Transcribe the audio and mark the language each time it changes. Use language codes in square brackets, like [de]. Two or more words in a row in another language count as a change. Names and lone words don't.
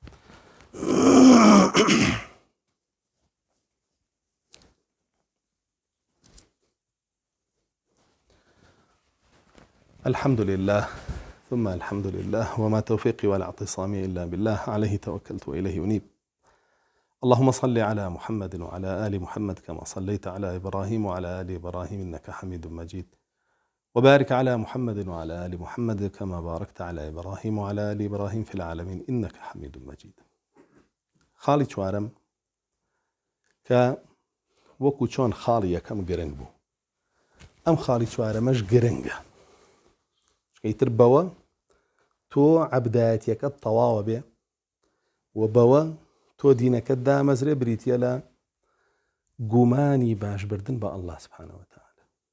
[ar] الحمد لله ثم الحمد لله وما توفيقي ولا اعتصامي إلا بالله عليه توكلت وإليه أنيب اللهم صل على محمد وعلى آل محمد كما صليت على إبراهيم وعلى آل إبراهيم إنك حميد مجيد وبارك على محمد وعلى آل محمد كما باركت على إبراهيم وعلى آل إبراهيم في العالمين إنك حميد مجيد [ckb] خالي چوارم که وەکو چۆن خاڵی یەکەم گرنگ بوو ئەم خاڵی چوارەمەش گرنگە شکەیتر بەوە تۆ عەبدایەتیەکەت تەواوە بێ و بەوە تۆ دینەکەت دامەزرێ بریتیە لە گومانی باشبردن بە ئەڵڵا [ar] سوبحانەهو وتەعالە